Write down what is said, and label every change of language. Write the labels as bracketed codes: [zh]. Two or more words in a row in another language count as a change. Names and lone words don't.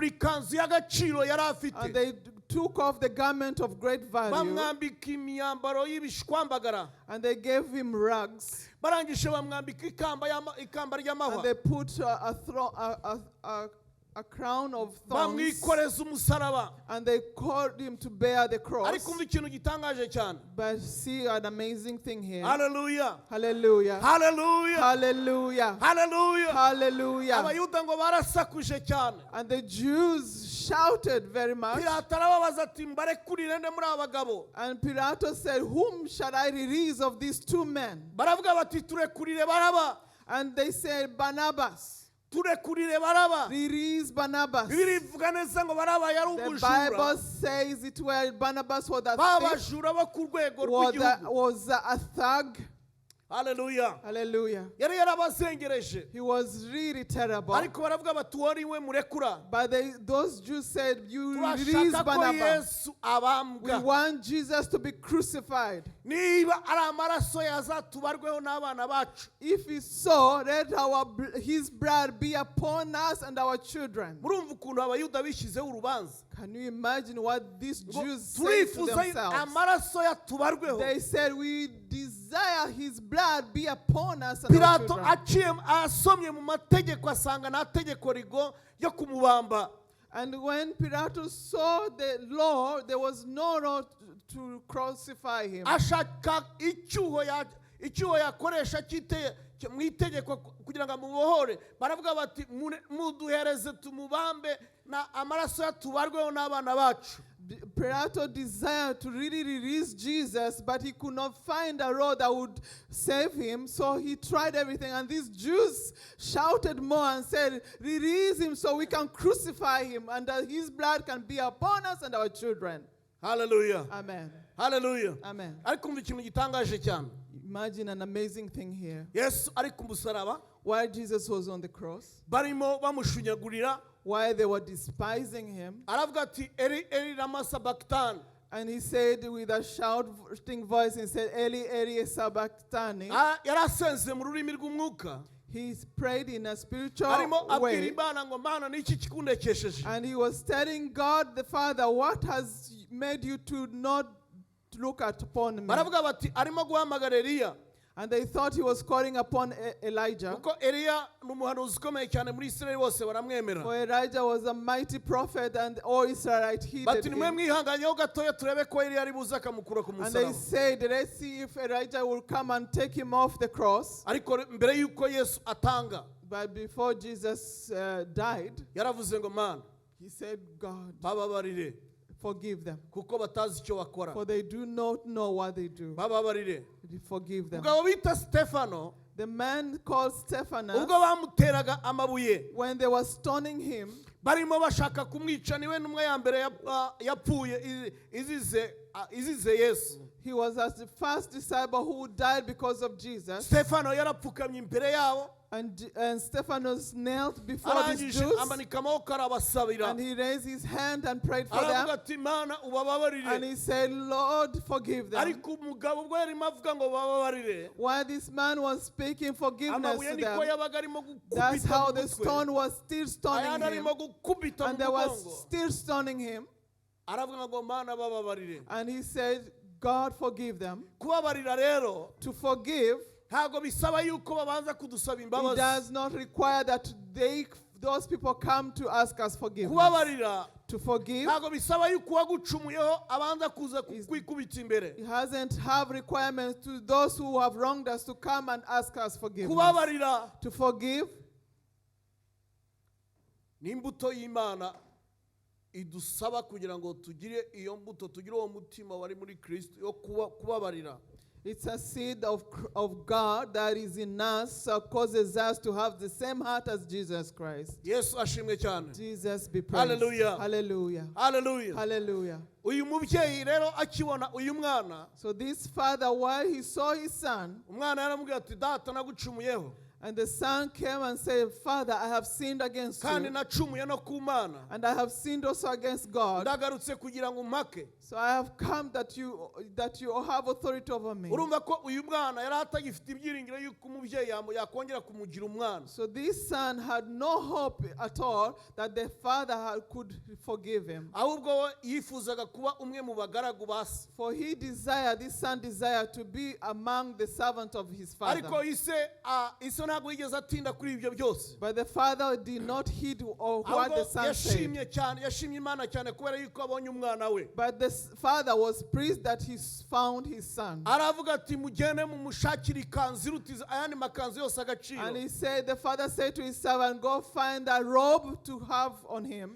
[en] And they took off the garment of great value, and they gave him rags, and they put a crown of thorns, [rw] bamwikoreza umusaraba. [en] and they called him to bear the cross. [rw] Ariko umva ikintu gitangaje cyane. [en] But see an amazing thing here. Hallelujah. Hallelujah. Hallelujah. Hallelujah. Hallelujah. Hallelujah. [rw] Abayuda ngo barasakuje cyane. [en] And the Jews shouted very much. [rw] Pilato arababaza ati mbarekurire nde muri abagabo. [en] And Pilato said, whom shall I release of these two men? [rw] Baravuga bati turekurire Baraba. [en] And they said, Barnabas. [rw] Turekurire Baraba. [en] Release Barnabas. [rw] Bibiri ivuga neza ngo Baraba yari [en] The [rw] umujura. [en] Bible says it where Barnabas was a thief, [rw] Babajura bo ku rwego rw'igihugu. [en] was a thug. Hallelujah. Hallelujah. [rw] Yari yarabazengereje. [en] He was really terrible. [rw] Ariko baravuga bati wari we murekura. [en] But those Jews said, you release [rw] Turashaka ko [en] Barnabas. [rw] Yesu [en] We [rw] abambwa. [en] want Jesus to be crucified. [rw] Niba ari amaraso yazatubarweho n'abana bacu. [en] If it's so, let his blood be upon us and our children. [rw] Murumva ukuntu abayuda bishyizeho urubanza. [en] Can you imagine what these [rw] Ngo [en] Jews say to [rw] turifuza [en] themselves? [rw] amaraso yatubarweho. [en] They said, we desire his blood be upon us and our [rw] Pilato [en] children. [rw] asomye mu mategeko asanga nta tegeko rigo ryo kumubamba. [en] And when Pilatus saw the law, there was no law to crucify him. [rw] Ashaka icyuho yakoresha mu itegeko kugira ngo amubohore. Baravuga bati muduhereze tumubambe na amaraso yatubarweho n'abana bacu. [en] Pilato desired to really release Jesus, but he could not find a road that would save him, so he tried everything. And these Jews shouted more and said, release him so we can crucify him, and that his blood can be upon us and our children. Hallelujah. Amen. Hallelujah. Amen. [rw] Ariko umva ikintu gitangaje cyane. [en] Imagine an amazing thing here. [rw] Yesu ari ku musaraba. [en] While Jesus was on the cross, [rw] Barimo bamushunyagurira. [en] while they were despising him, [rw] Aravuga ati [arc] Eli Eli lama sabachthani. [en] and he said with a shouting voice, he said, [arc] Eli, Eli, [en] sabachthani. [rw] Yarasenze mu rurimi rw'umwuka. [en] He prayed in a spiritual [rw] Arimo abwira [en] way. [rw] Imana ngo Mana niki kikundekesheje. [en] And he was telling God the Father, what has made you to not look upon me? [rw] Baravuga bati arimo guhamagara Eliya. [en] And they thought he was calling upon Elijah. [rw] Kuko Eliya ni umuhanuzi ukomeye cyane muri Israel bose [en] For [rw] baramwemera. [en] Elijah was a mighty prophet, and all Israelites heeded [rw] Bati nimwe [en] him. [rw] mwihanganyeho gatoya turebe ko Eliya ari buze akamukura ku [en] And they [rw] musaraba. [en] said, let's see if Elijah will come and take him off the cross. [rw] Ariko mbere yuko Yesu atanga [en] But before Jesus died, [rw] yaravuze ngo Mana [en] he said, God, [rw] bababarire [en] forgive them, [rw] kuko batazi icyo bakora. [en] for they do not know what they do. [rw] Bababarire. [en] Forgive them. [rw] Ubwo bita Stefano [en] The man called Stephanus, [rw] ubwo bamuteraga amabuye [en] when they were stoning him, [rw] barimo bashaka kumwica niwe n'umwe ya mbere yapfuye izize Yesu. [en] he was as the first disciple who died because of Jesus. [rw] Stefano yarapfukamye imbere yabo [en] And Stephanus knelt before these [rw] arangije [en] Jews, [rw] amanika amaboko arabasabira [en] and he raised his hand and prayed for [rw] aravuga [en] them. [rw] ati Mana [en] And [rw] ubababarire. [en] he said, Lord, forgive them. [rw] Ariko umugabo ubwo yarimo avuga ngo bababarire [en] While this man was speaking forgiveness [rw] amabuye [en] to [rw] niko [en] them, [rw] yabaga arimo [en] that's [rw] gukubita [en] how [rw] mu [en] the [rw] mutwe [en] stone was still stoning [rw] ayandi [en] him. [rw] arimo gukubita mu [en] And they was [rw] mugongo [en] still stoning him. [rw] aravuga ngo Mana bababarire. [en] And he said, God, forgive them. [rw] Kubabarira rero [en] To forgive, [rw] ntabwo bisaba yuko babanza kudusaba [en] it [rw] imbabazi. [en] does not require that those people come to ask us forgiveness. [rw] Kubabarira [en] To forgive, [rw] ntabwo bisaba yuko uwagucumuyeho abanza kuza kwikubita imbere. [en] it hasn't have requirements to those who have wronged us to come and ask us forgiveness. [rw] Kubabarira [en] To forgive [rw] ni imbuto y'Imana idusaba kugira ngo tugire iyo mbuto, tugire uwo mutima wari muri Kristo yo kubabarira. [en] It's a seed of God that is in us, causes us to have the same heart as Jesus Christ. [rw] Yesu ashimwe cyane. [en] Jesus be praised. Hallelujah. Hallelujah. Hallelujah. Hallelujah. [rw] Uyu mubyeyi rero akibona uyu mwana, [en] So this father, while he saw his son, [rw] umwana yaramubwira ati data nagucumuyeho [en] and the son came and said, Father, I have sinned against [rw] kandi [en] you, [rw] nacumuye no ku Mana, [en] and I have sinned also against God. [rw] ndagarutse kugira ngo umpake. [en] So I have come that you have authority over me. [rw] Urumva ko uyu mwana yari atagifite ibyiringiro yuko umubyeyi yakongera kumugira umwana. [en] So this son had no hope at all that the father could forgive him. [rw] Ahubwo we yifuzaga kuba umwe mu bagaragu ba se. [en] For this son desired to be among the servants of his father. [rw] Ariko ise ntabwo yigeze atinda kuri ibyo byose. [en] But the father did not heed what the son said. [rw] Yashimye Imana cyane kubera yuko abonye umwana we. [en] But the father was pleased that he found his son. [rw] Aravuga ati mugende mumushakire ikanzu irutiza ayandi makanzu yose agaciro. [en] And the father said to his servant, go find a robe to have on him.